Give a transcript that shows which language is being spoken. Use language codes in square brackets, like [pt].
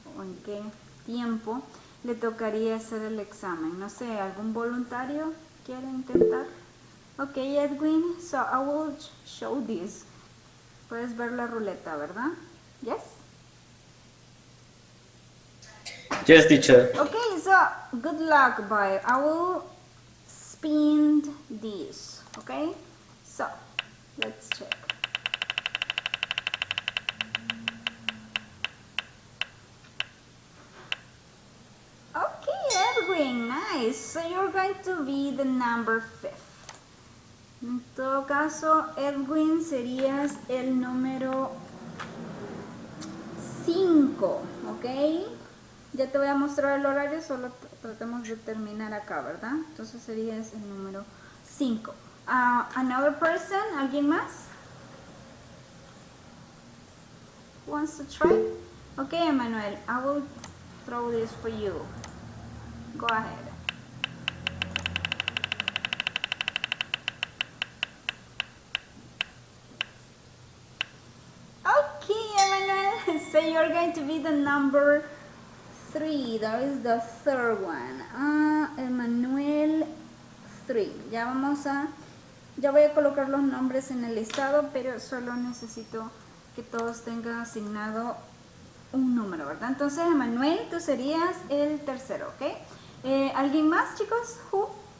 [es] O en qué tiempo le tocaría hacer el examen. No sé, ¿algún voluntario quiere intentar? [en] Okay, Edwin, so I will show this. [es] Puedes ver la ruleta, ¿verdad? [en] Yes? Yes, teacher. Okay, so good luck, boy. I will spin this, okay? So, let's check. Okay, Edwin, nice. So you're going to be the number 5. [es] En todo caso, Edwin, serías el número 5, ¿ok? Ya te voy a mostrar el horario, solo tratemos de terminar acá, ¿verdad? Entonces serías el número 5. [en] Another person, [es] ¿alguien más? [en] Who wants to try? Okay, Emmanuel, I will throw this for you. Go ahead. Okay, Emmanuel, so you're going to be the number 3. That is the third one. Emmanuel 3. [es] Ya voy a colocar los nombres en el listado, pero solo necesito que todos tengan asignado un número, ¿verdad? Entonces, Emmanuel, tú serías el tercero, ¿ok? ¿Alguien más, chicos? [en] Who?